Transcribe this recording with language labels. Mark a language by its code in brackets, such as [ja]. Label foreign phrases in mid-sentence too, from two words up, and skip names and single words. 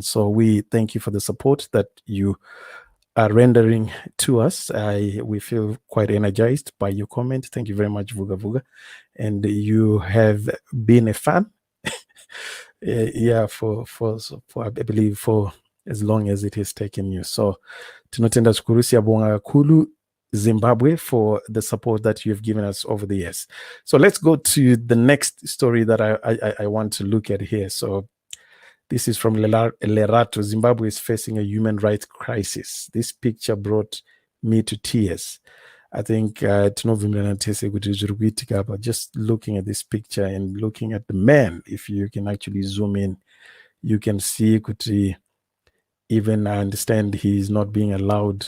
[en] So we thank you for the support that you are rendering to us. We feel quite energized by your comment. Thank you very much, Vuga Vuga. And you have been a fan, yeah, for I believe for as long as it has taken you. So tinotenda shukuru [nd] siyabonga kakhulu [en] Zimbabwe for the support that you've given us over the years. So let's go to the next story that I want to look at here. So this is from Lerato. Zimbabwe is facing a human rights crisis. This picture brought me to tears. I think just looking at this picture and looking at the man, if you can actually zoom in, you can see even I understand he's not being allowed.